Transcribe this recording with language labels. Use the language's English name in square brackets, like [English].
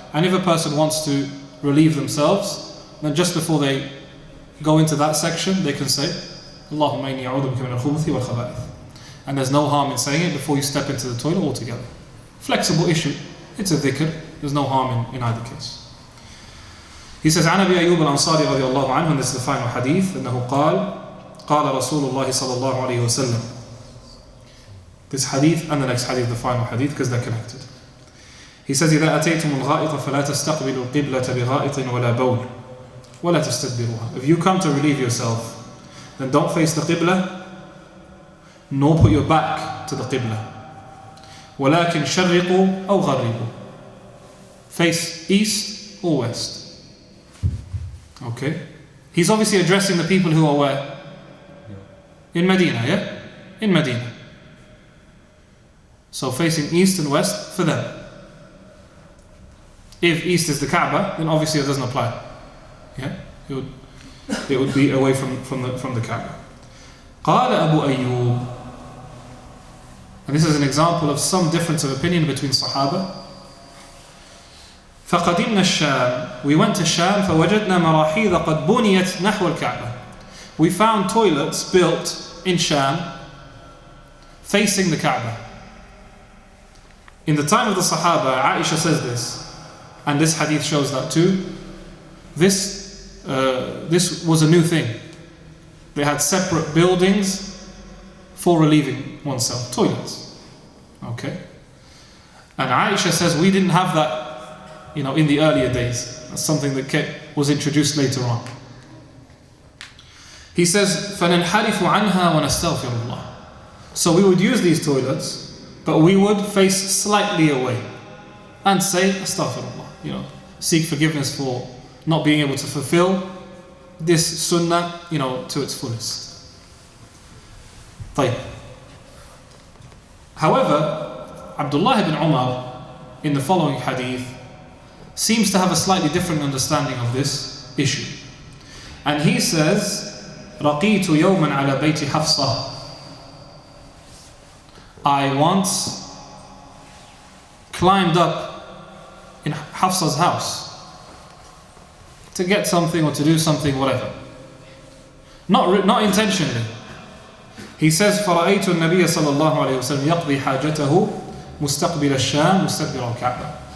[English] And if a person wants to relieve themselves, then just before they go into that section, they can say Allahumma inni a'udhu bika min al-khubuthi wal khaba'ith. And there's no harm in saying it before you step into the toilet altogether. Flexible issue. It's a dhikr. There's no harm in either case. [Arabic] He says, عن أبي أيوب الأنصاري رضي الله عنه, [English] and this is the final hadith, [Arabic] أنه قال رسول الله صلى الله عليه وسلم. [English] This hadith and the next hadith, the final hadith, because they're connected. He says, [Arabic] إذا أتيتم الغائط فلا تستقبلوا القبلة بغائط ولا بول ولا تستدبروها. [English] If you come to relieve yourself, then don't face the qibla, nor put your back to the qibla. [Arabic] ولكن شرقوا أو غربوا. [English] Face east or west. Okay. He's obviously addressing the people who are where? In Medina, yeah? In Medina. So facing east and west for them. If east is the Kaaba, then obviously it doesn't apply. Yeah? It would be away from the Kaaba. [Arabic] قال أبو أيوب. [English] And this is an example of some difference of opinion between Sahaba. [Arabic] فقدمنا الشام. [English] We went to Sham [Arabic] فوجدنا مراحيض قد بنيت نحو الكعبة. [English] we found toilets built in Sham facing the Kaaba. In the time of the Sahaba, Aisha says this, and this hadith shows that too. This was a new thing. They had separate buildings for relieving oneself, toilets. Okay? And Aisha says we didn't have that, in the earlier days. That's something that was introduced later on. He says, [Arabic] فَنَنْحَرِفُ عَنْهَا وَنَسْتَغْفِرُ اللَّهِ. [English] So we would use these toilets, but we would face slightly away and say, astaghfirullah, seek forgiveness for not being able to fulfill this sunnah, to its fullest. [Arabic] طيب. [English] However, Abdullah ibn Umar, in the following hadith, seems to have a slightly different understanding of this issue. And he says, [Arabic] رَقِيتُ يَوْمًا عَلَى بَيْتِ حَفْصَةٍ. [English] I once climbed up in Hafsa's house to get something or to do something, whatever. Not intentionally. He says, [Arabic] فَرَأَيْتُ النَّبِيَّ صَلَى اللَّهُ عَلَيْهِ وسلم يَقْضِي حَاجَتَهُ مُسْتَقْبِلَ الشَّامِ مُسْتَدْبِرَ الْكَعْبَةِ.